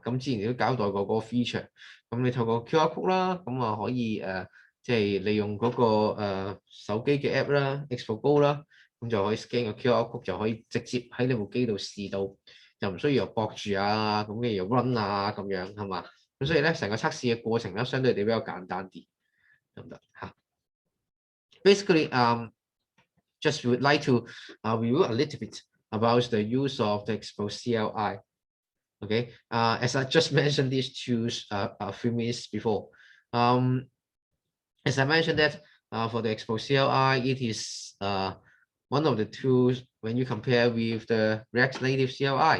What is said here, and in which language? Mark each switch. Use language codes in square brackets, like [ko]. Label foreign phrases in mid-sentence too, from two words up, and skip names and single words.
[yue] 咁之前你都交代過嗰個 feature，咁你透過 QR code 啦，咁啊可以即係利用嗰個手機嘅 app 啦 ，Expose Go 啦。咁就可以 scan 個 QR code 就可以直接喺你部機度試到，就唔需要又駁住啊，咁嘅又 run 啊咁樣係嘛？咁所以咧成個測試嘅過程咧相對地比較簡單啲，得唔得嚇 [en] ？Basically, just would like to review a little bit about the use of the Expose CLI. Okay, as I just mentioned these tools a few minutes before. As I mentioned that for the Expose CLI, it is one of the tools when you compare with the React Native CLI.